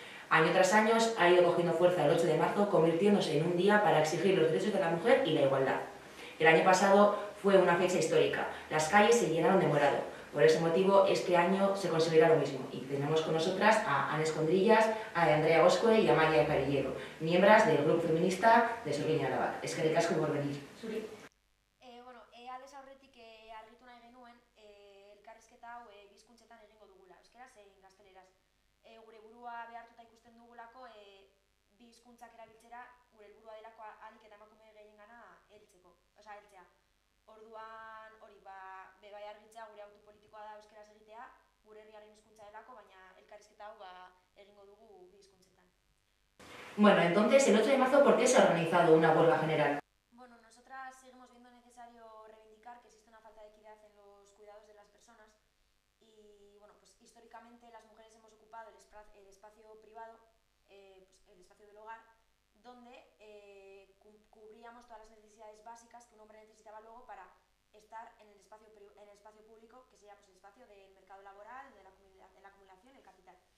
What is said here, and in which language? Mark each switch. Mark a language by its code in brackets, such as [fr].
[es] Año tras año ha ido cogiendo fuerza el 8 de marzo, convirtiéndose en un día para exigir los derechos de la mujer y la igualdad. El año pasado fue una fecha histórica. Las calles se llenaron de morado. Por ese motivo, este año se conseguirá lo mismo. Y tenemos con nosotras a Ana Escondrillas, a Andrea Oscue y a Maya Carillero, miembros del grupo feminista de Sorgin Arabak. [eu] Eskerrik asko [es] por venir. [eu] Zuri. Aldez aurretik argitu nahi genuen elkarrizketa hau bizkuntzetan egingo dugula, euskaraz zein gazteleraz. Gure burua behartuta ikusten dugulako bi hizkuntzak erabiltzera, gure helburua delako ahalik eta emakume gehiengana heltzea. Orduan hori bai argitzea gure autu politikoa da euskaraz egitea, gure herriaren hizkuntza delako, baina elkarrizketa hau egingo dugu bi hizkuntzetan. [es] Bueno, entonces, el 8 de marzo, ¿por qué se ha organizado una huelga general? Bueno, nosotras seguimos viendo necesario reivindicar que existe una falta de equidad en los cuidados de las personas y, bueno, pues históricamente las mujeres hemos ocupado el espacio privado, pues el espacio del hogar, donde cubríamos todas las necesidades básicas que un hombre necesitaba luego para estar en el espacio público, que sería pues, el espacio del mercado laboral, de la acumulación, el capital.